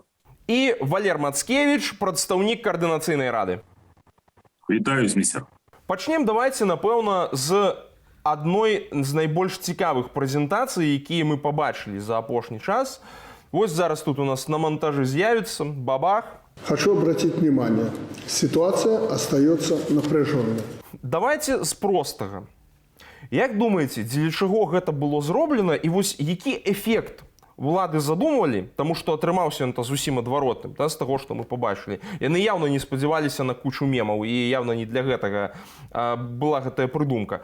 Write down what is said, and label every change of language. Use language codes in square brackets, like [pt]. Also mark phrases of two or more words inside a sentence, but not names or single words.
[be] І Валер Мацкевіч, прадстаўнік каардынацыйнай рады. Вітаю, Зміцер. Пачнем давайце, напэўна, з адной з найбольш цікавых прэзентацый, якія мы пабачылі за апошні час. Вось зараз тут у нас на монтажы з'явіцца, бабах. [ru] Хочу обратить внимание, ситуация остается напряженной. [be] Давайте з простага. Як думаеце, дзеля чаго гэта было зроблена і вось які эфект улады задумвалі, таму што атрымаўся ён зусім адваротным, з таго, што мы пабачылі. Яны яўна не спадзяваліся на кучу мемаў і яўна не для гэтага была гэтая прыдумка.